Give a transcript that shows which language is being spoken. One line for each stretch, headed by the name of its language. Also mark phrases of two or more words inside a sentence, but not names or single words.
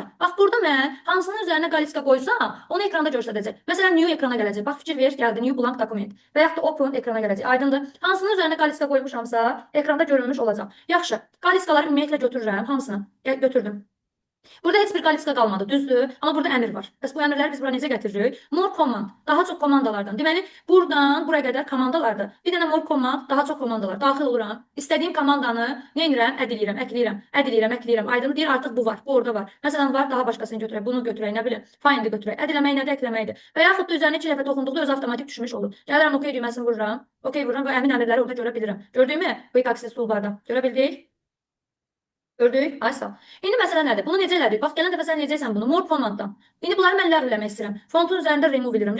Azerbaijani: Bax, burada mən hansının üzərinə qaliska qoysam, onu ekranda göstərəcək. Məsələn, New ekrana gələcək. Bax, fikir ver, gəldi,
English: New Blank Document.
Azerbaijani: Və yaxud da Open ekrana gələcək. Aydındır? Hansının üzərinə qaliska qoymuşamsa, ekranda görünmüş olacaq. Yaxşı, qaliskaları ümumiyyətlə götürürəm, hamısını. Götürdüm. Burada heç bir qaliska qalmadı, düzdür? Amma burada əmr var. Bəs bu əmrləri biz bura necə gətiririk?
English: More command,
Azerbaijani: daha çox komandalardan. Deməli, buradan buraya qədər komandalardır. Bir dənə
English: more command,
Azerbaijani: daha çox komandalar. Daxil oluram. İstədiyim komandanı nə edirəm? Əkləyirəm, əkləyirəm. Aydın deyir, artıq bu var, bu orada var. Məsələn, var, daha başqasını götürək, bunu götürək, nə bilim, find-i götürək. Ədləmək nədir, əkləməkdir. Və yaxud da üzərinə 2 dəfə toxunduqda öz avtomatik düşmüş olur. Gəlirəm, OK düyməsini vururam. OK vururam və əmin əmrləri orada görə bilirəm. Gördüyümü?
English: Quick Access Toolbarda.
Azerbaijani: Görə bildik? Gördük? Ay sağ. İndi məsələ nədir? Bunu necə elədik? Bax, gələn dəfə sən necəysən bunu?
English: More commanddan.
Azerbaijani: İndi bunları mən ləğv eləmək istəyirəm. Fontun üzərində remove edirəm.